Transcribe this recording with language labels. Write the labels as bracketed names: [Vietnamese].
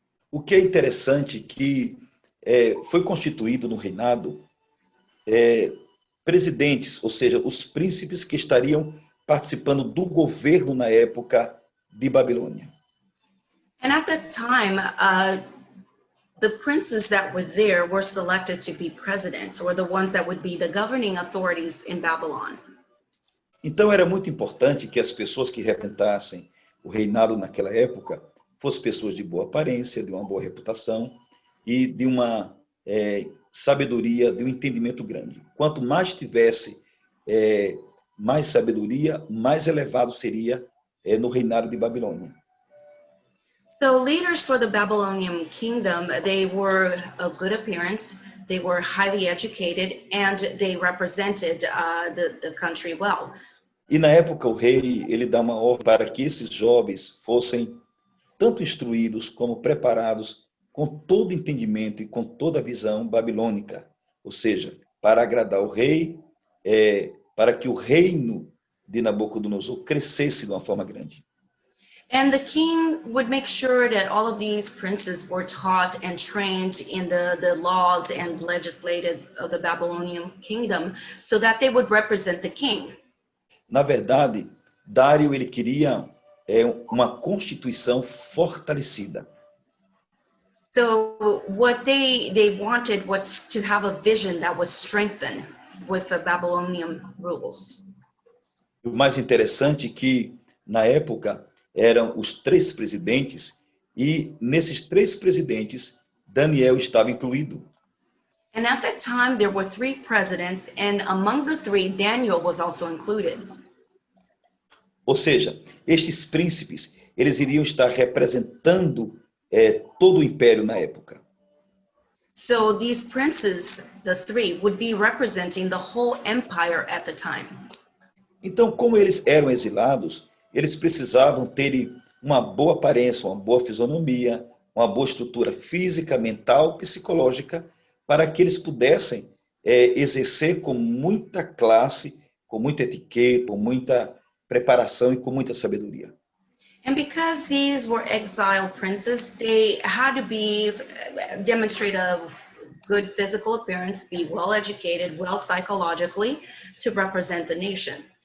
[Portuguese] O que é interessante que foi constituído no reinado presidentes, ou seja, os príncipes que estariam participando do governo na época de Babilônia. [English] And at that time, the princes that were there were selected to be presidents, or the ones that would be the governing authorities in Babylon. [Portuguese] Então era muito importante que as pessoas que representassem o reinado naquela época fossem pessoas de boa aparência, de uma boa reputação e de uma sabedoria, de um entendimento grande. Quanto mais tivesse mais sabedoria, mais elevado seria no reinado de Babilônia. [English] So leaders for the Babylonian kingdom, they were of good appearance, they were highly educated, and they represented the country well. [Portuguese] E na época o rei, ele dá uma ordem para que esses jovens fossem tanto instruídos como preparados com todo entendimento e com toda a visão babilônica, ou seja, para agradar o rei, para que o reino de Nabucodonosor crescesse de uma forma grande. [English] And the king would make sure that all of these princes were taught and trained in the laws and legislative of the Babylonian kingdom so that they would represent the king. [Portuguese] Na verdade, Dário ele queria uma constituição fortalecida. [English] So what they wanted was to have a vision that was strengthened with the Babylonian rules. [Portuguese] O mais interessante é que, na época, eram os 3 presidentes, e nesses 3 presidentes, Daniel estava incluído. [English] And at that time, there were 3 presidents, and among the 3, Daniel was also included. [Portuguese] Ou seja, estes príncipes, eles iriam estar representando todo o império na época. [English] So these princes, the 3, would be representing the whole empire at the time. [Portuguese] Então, como eles eram exilados, eles precisavam ter uma boa aparência, uma boa fisionomia, uma boa estrutura física, mental, psicológica, para que eles pudessem exercer com muita classe, com muita etiqueta, com muita preparação e com muita sabedoria. [English] And because these were exiled princes, they had to demonstrate a good physical appearance, be well educated, well psychologically, to represent the nation.